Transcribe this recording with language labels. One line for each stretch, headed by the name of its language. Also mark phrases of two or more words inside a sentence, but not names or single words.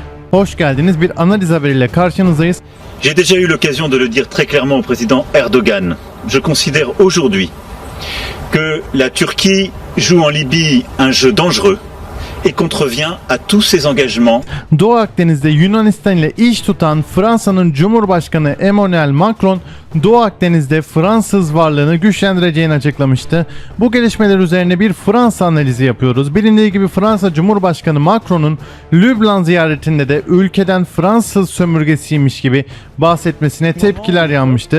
Turkish: Hoş geldiniz. Bir analiz haberiyle karşınızdayız.
French: J'ai déjà eu l'occasion de le dire très clairement au président Erdogan. Je considère aujourd'hui que la Turquie joue en Libye un jeu dangereux et contrevient à tous ses engagements.
Turkish: Doğu Akdeniz'de Yunanistan ile iş tutan Fransa'nın Cumhurbaşkanı Emmanuel Macron, Doğu Akdeniz'de Fransız varlığını güçlendireceğini açıklamıştı. Bu gelişmeler üzerine bir Fransa analizi yapıyoruz. Bilindiği gibi Fransa Cumhurbaşkanı Macron'un Lübnan ziyaretinde de ülkeden Fransız sömürgesiymiş gibi bahsetmesine tepkiler yanmıştı.